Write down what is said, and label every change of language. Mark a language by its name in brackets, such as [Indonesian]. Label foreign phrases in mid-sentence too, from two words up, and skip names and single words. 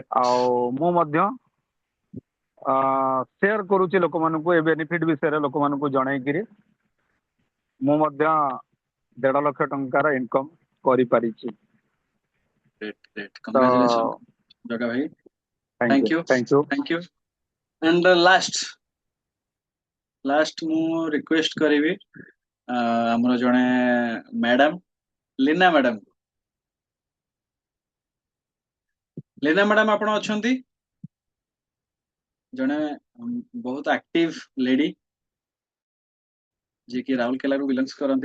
[Odia] ଆଉ ମୁଁ ମଧ୍ୟ ସେୟାର କରୁଛି ଲୋକମାନଙ୍କୁ ଏ ବେନିଫିଟ ବିଷୟରେ ଲୋକମାନଙ୍କୁ ଜଣେଇକିରି ମୁଁ ମଧ୍ୟ 1.5 ଲକ୍ଷ ଟଙ୍କାର ଇନକମ କରିପାରିଛି। [English] Great, great. [Odia] ତ [English] Congratulations, [Odia] ଜଗା ଭାଇ। [English] Thank you. Thank you. And last [Odia] ମୁଁ ରିକ୍ୱେଷ୍ଟ କରିବି ଆମର ଜଣେ ମ୍ୟାଡାମ ଲିନା ମ୍ୟାଡାମ। ଲିନା ମ୍ୟାଡାମ ଆପଣ ଅଛନ୍ତି? ଜଣେ ବହୁତ [English] active lady [Odia] ଯିଏ କି ରାଉରକେଲାରୁ ବିଲଙ୍ଗସ୍ କରନ୍ତି।